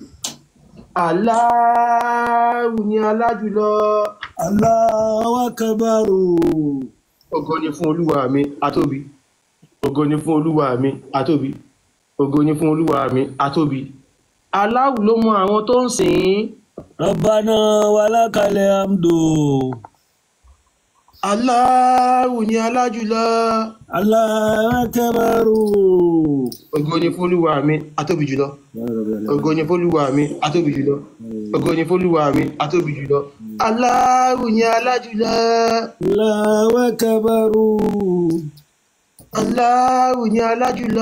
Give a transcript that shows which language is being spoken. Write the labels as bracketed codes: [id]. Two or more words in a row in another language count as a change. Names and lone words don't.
[yo] Allahu ni alájùlọ. [ar] الله أكبر. [yo] Ògo ni fún olúwa mi atóbi. Ògo ni fún olúwa mi atóbi. Ògo ni fún olúwa mi atóbi. Allahu ló mọ àwọn tó ń sìn ín. [ar] ربنا ولك الحمد. [yo] Allahu ni alájùlọ. [ar] الله أكبر. [yo] Ògo ni fún olúwa mi atóbi jùlọ. Ògo ni fún olúwa mi atóbi jùlọ. Ògo ni fún olúwa mi atóbi jùlọ. Allahu ni alájùlọ. [ar] الله أكبر. [yo] Allahu ni alájùlọ.